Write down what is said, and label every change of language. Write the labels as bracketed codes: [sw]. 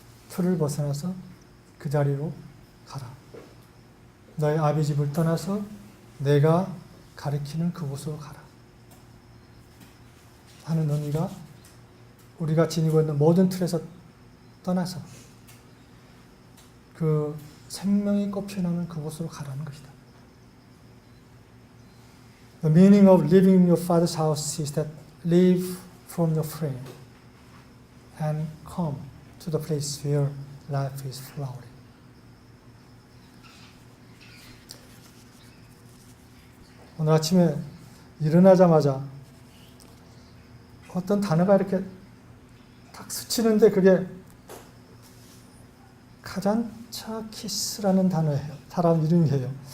[ko] 틀을 벗어나서 그 자리로 가라. 너의 아비 집을 떠나서 내가 가리키는 그곳으로 가라. 하는 의미가 우리가 지니고 있는 모든 틀에서 떠나서 그 생명이 꽃피어나는 그곳으로 가라는 것이다. [en] The meaning of living in your father's house is that leave from your frame and come to the place where life is flowering. [ko] 오늘 아침에 일어나자마자 어떤 단어가 이렇게 딱 스치는데 그게 카잔차키스라는 단어예요. 사람 이름이에요.